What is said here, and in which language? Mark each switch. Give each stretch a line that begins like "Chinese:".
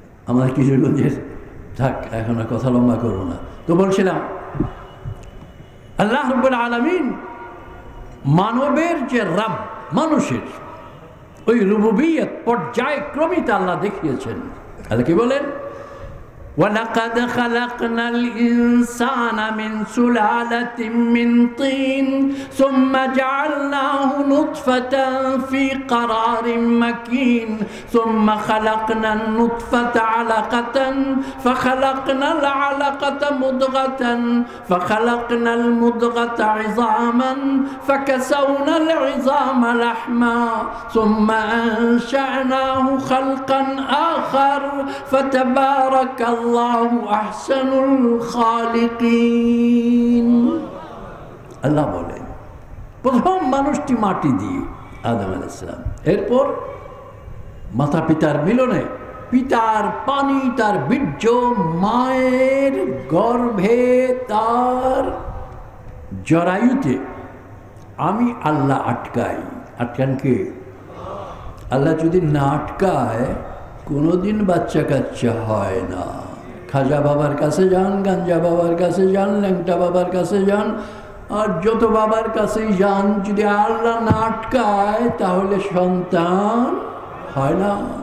Bangla: আমার কিশোরগঞ্জের, থাক এখন আর কথা লম্বা করবো না। তো বলছিলাম, আল্লাহ রাব্বুল আলামিন মানবের যে রব, মানুষের ওই রুবুবিয়ত পর্যায়ক্রমিত আল্লাহ দেখিয়েছেন। আল্লাহ কি বলেন?
Arabic: وَلَقَدْ خَلَقْنَا الْإِنسَانَ مِنْ سُلَالَةٍ مِنْ طِينٍ ثُمَّ جَعَلْنَاهُ نُطْفَةً فِي قَرَارٍ مَكِينٍ ثُمَّ خَلَقْنَا النُّطْفَةَ عَلَقَةً فَخَلَقْنَا الْعَلَقَةَ مُضْغَةً فَخَلَقْنَا الْمُضْغَةَ عِظَامًا فَكَسَوْنَا الْعِظَامَ لَحْمًا ثُمَّ أَنشَأْنَاهُ خَلْقًا آخَرَ فَتَبَارَكَ الله أحسن الخالقين
Bangla: আল্লাহ বলেন প্রথম মানুষটি মাটি দিয়ে আদম আলাইহিস সালাম, এরপর মাতা পিতার মিলনে পিতার পানি তার বীর্য মায়ের গর্ভে তার জরায়ুতে আমি আল্লাহ আটকান কে? আল্লাহ যদি না আটকায় কোনোদিন বাচ্চা কাচ্চা হয় না। খাজা বাবার কাছে যান, গাঞ্জা বাবার কাছে যান, ল্যাংটা বাবার কাছে যান, আর যত বাবার কাছেই যান, যদি আল্লাহ না আটকায় তাহলে সন্তান হয় না।